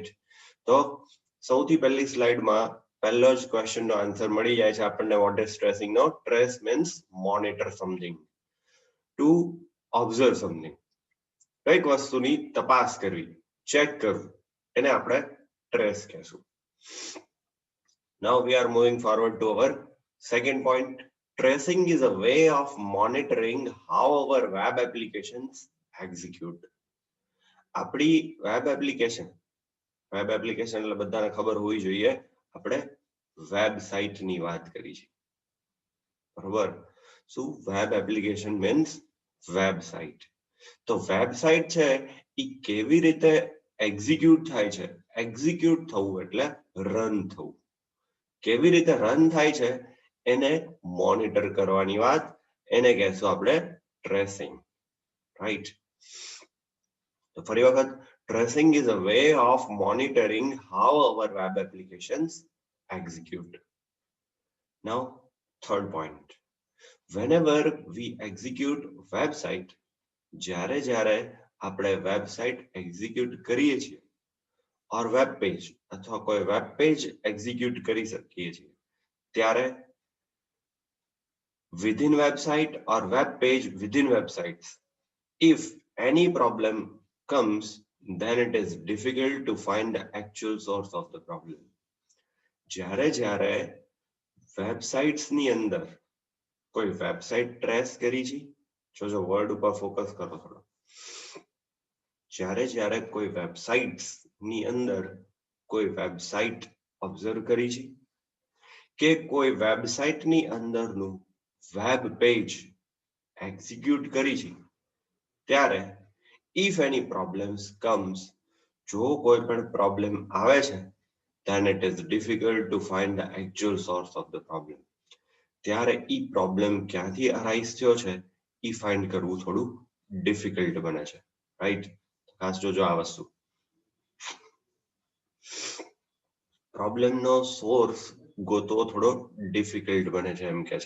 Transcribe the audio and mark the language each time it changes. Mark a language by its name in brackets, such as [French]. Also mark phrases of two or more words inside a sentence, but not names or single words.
[Gujarati] તો સૌથી પહેલી સ્લાઇડમાં પહેલો જ ક્વેશ્ચનનો આન્સર મળી જાય છે આપણને. [English] What is tracing? No, trace means monitor something, to observe something. [Gujarati] કઈક વસ્તુની તપાસ કરવી, ચેક કરવું, એને આપણે ટ્રેસ કહેશું. [English] Now we are moving forward to our second point. Tracing is a way of monitoring how our web applications execute. [Gujarati] આપણી વેબ એપ્લિકેશન એટલે બધાને ખબર હોવી જોઈએ, આપણે વેબસાઇટની વાત કરી છે. બરોબર? શું? [English] web application means website. [Gujarati] તો વેબસાઇટ છે એ કેવી રીતે એક્ઝિક્યુટ થાય છે? એક્ઝિક્યુટ થવું એટલે રન થવું. કેવી રીતે રન થાય છે એને મોનિટર કરવાની વાત, એને કહેશું આપણે ટ્રેસિંગ. રાઈટ? તો ફરી વખત, [English] tracing is a way of monitoring how our web applications execute. Now third point. whenever we execute website, [Gujarati] જ્યારે આપણે વેબસાઇટ એક્ઝિક્યુટ કરીએ છીએ ઓર વેબ પેજ અથવા કોઈ વેબ પેજ એક્ઝિક્યુટ કરી શકીએ છીએ, ત્યારે [English] within website or web page within websites, if any problem comes, then it is difficult to find the actual source of the problem. [Gujarati] જ્યારે વેબસાઇટ્સ ની અંદર કોઈ વેબસાઇટ ટ્રેસ કરી છે, જો વર્ડ ઉપર ફોકસ કરો થોડો. જ્યારે કોઈ વેબસાઇટ્સ ની અંદર કોઈ વેબસાઇટ ઓબ્ઝર્વ કરી છે કે કોઈ વેબસાઇટની અંદરનું વેબ પેજ એક્ઝિક્યુટ કરી છે, ત્યારે [English] if any problems comes, [Gujarati] જો કોઈ પણ પ્રોબ્લેમ આવે છે, [English] then it is difficult to find the actual source of the problem. [Gujarati] ત્યારે ઈ પ્રોબ્લેમ ક્યાંથી અરાઇઝ થયો છે ઈ ફાઇન્ડ કરવું થોડું ડિફિકલ્ટ બને છે. રાઈટ? ખાસ જોજો આ વસ્તુ. પ્રોબ્લેમનો સોર્સ ગોતવો થોડો ડિફિકલ્ટ બને છે એમ કે છે.